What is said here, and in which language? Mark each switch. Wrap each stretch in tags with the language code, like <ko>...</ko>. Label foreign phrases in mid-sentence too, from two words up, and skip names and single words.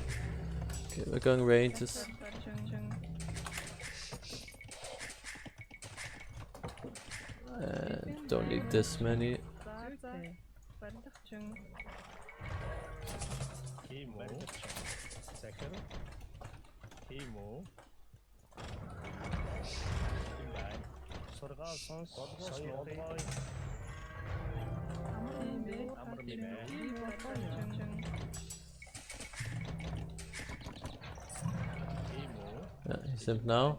<en>Okay, we're going ranges. Don't need this many. Timo. Second. Timo. Combine. Sorgason. Soyboy. Amrmime. Timo. Yeah, he's simp now.</en>